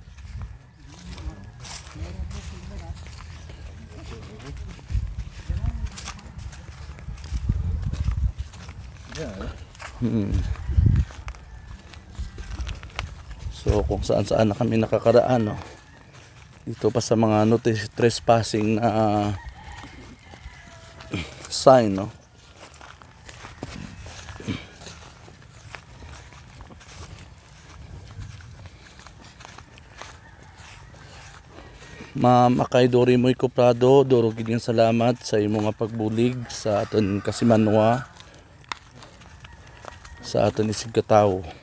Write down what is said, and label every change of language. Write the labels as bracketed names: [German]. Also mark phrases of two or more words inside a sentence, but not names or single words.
[Filipino] So kung saan na kami nakakaraan, no? Dito pa sa mga trespassing na sign, no? [Hiligaynon] Ma'am Akay Dori Moyco Prado, durugid ng salamat sa imong nga pagbulig sa aton kasimanwa, sa aton isig katawo.